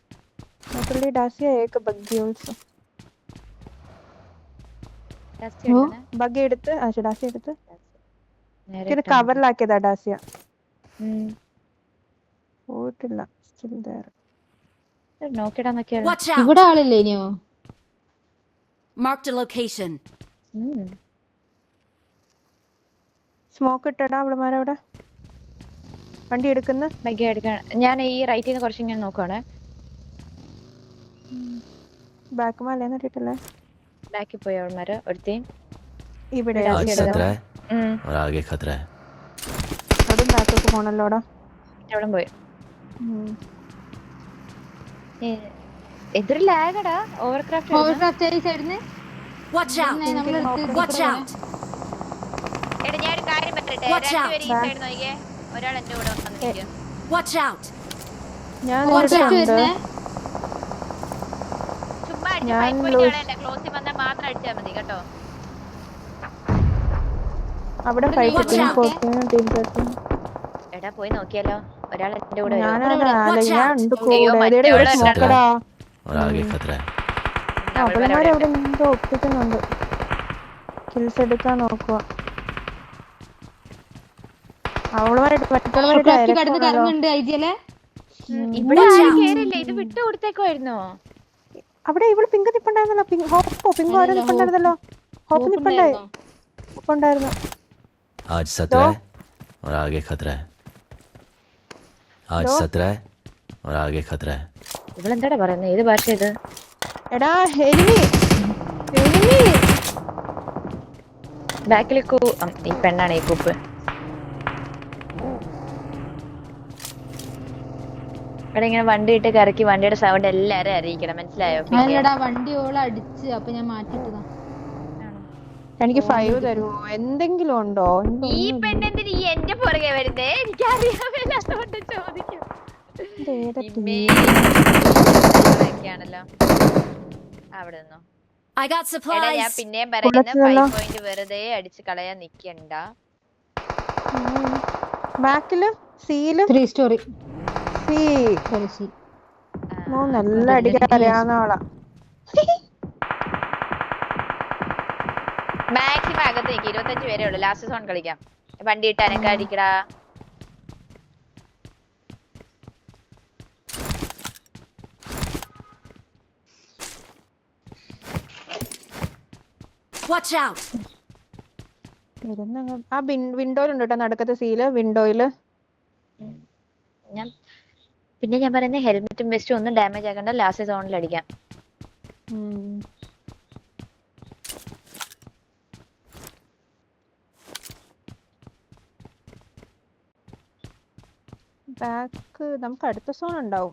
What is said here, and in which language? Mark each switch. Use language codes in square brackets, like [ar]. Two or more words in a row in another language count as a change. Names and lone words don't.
[ml] ബഗ്ഗി എടുത്ത് ഡാസിയ എടുത്ത് കവറിലാക്കിയതാ ഡാസിയ. പോയിട്ടില്ല. ഇവിടെ ആളില്ലേ ഇനിയോ? [en] Marked a location. [ml] സ്മോക്ക് ഇട്ടടാ അവളുമാരവിടെ. വണ്ടി എടുക്കുന്ന ഞാൻ ഈ റൈറ്റിൽ നിന്ന് കുറച്ച് ഇങ്ങനെ നോക്കുവാണ്. ബാക്ക് മലന്ന് ഇട്ടിട്ടില്ലേ? ബാക്കിൽ പോയി അവൾമാര്. ഒരുത്തി ഇവിടെ [hi] आज खतरा है और आगे खतरा है. [ml] അതും ബാക്കൊക്കെ പോണല്ലോടാ. എവിടെ പോയി? എന്തൊരു ലാഗടാ. ഓവർക്രാഫ്റ്റ് ഈ സൈഡിന്ന് [en] Watch out. Watch out. [ml] എടാ ഞാൻ ഒരു കാര്യം പറയട്ടെ. രണ്ടുപേരും ഈ സൈഡ് നോക്കിയേ. ഒരാൾ എന്റെ കൂടെ വന്നിരിക്കും. [en] Watch out. [ml] ഞാൻ ചുമ്മാ അടിച്ച് 5 പോയിന്റ് കളയണ്ട. ക്ലോസിൽ വന്നാൽ മാത്രം അടിച്ചാൽ മതി കേട്ടോ. അവിടെ എടാ പോയി നോക്കിയാലോ. ഒരാൾ എന്റെ കൂടെ [hi] और आगे खतरा है. [ml] അവളമാരവിടെ എന്തോ ഒപ്പിക്കുന്നുണ്ട്. കിൽസ് എടുക്കാൻ നോക്കുക. ഇവിടെ ആരും കേറില്ല. ഇത് വിട്ടു കൊടുത്തേക്കുമായിരുന്നോ? അവിടെ ഇവള് പിങ്ക് നിപ്പുണ്ടായിരുന്നല്ലോ. പിങ്ക് ഓരോ നിപ്പുണ്ടായിരുന്നല്ലോ. ഹോപ്പ് നിപ്പുണ്ടായിരുന്നു. [hi] आज 17 है और आगे खतरा है. आज 17 है और आगे खतरा है. [ml] ഇവളെന്താടാ പറയുന്നത്? ഏത് ഭാഷ ഇത്? എടാ എനിമി ബാക്കിൽ ഈ പെണ്ണാണ് ഈ കൂപ്പ്. ഇവിടെ ഇങ്ങനെ വണ്ടി ഇട്ട് കറക്കി വണ്ടിയുടെ സൗണ്ട് എല്ലാരും അറിയിക്കണം. മനസ്സിലായോ? വണ്ടി ഓള അടിച്ച് അപ്പൊ ഞാൻ മാറ്റിട്ടതാ. എനിക്ക് 5 തരുമോ? എന്തെങ്കിലും ഉണ്ടോ? ഈ പെണ്ണെന്തിന് എന്റെ പുറകെ വരുന്നേ? എനിക്കറിയാമല്ലാത്തോണ്ട് ചോദിക്കും. അവിടെ നിന്നോ. [en] I got [ml] എടാ [en] supplies. [ml] ഞാൻ പിന്നെയും പറയുന്ന 5 പോയിന്റ് വെറുതെ അടിച്ച് കളയാൻ നിക്കണ്ട. ബാക്കില് സീല് 3 സ്റ്റോറി നല്ല അടിക്കാൻ അറിയാവുന്ന ആളാ. മാക്സിമം അകത്ത് നിൽക്കും. 25 പേരേ ഉള്ളൂ. ലാസ്റ്റ് സോൺ കളിക്കാം. വണ്ടി ഇട്ട് അനക്ക അടിക്കടാ. [en] Watch out. [ml] ആ വിൻഡോയിലുണ്ട് കേട്ടോ നടുക്കത്തെ സീല്. വിൻഡോയില് പിന്നെ ഞാൻ പറയുന്നത് ഹെൽമെറ്റും വെസ്റ്റും ഒന്നും ഡാമേജ് ആക്കണ്ട. ലാസ്റ്റ് സോണിൽ അടിക്കാം. ബാക്ക് നമുക്ക് അടുത്ത സോൺ ഉണ്ടാവും.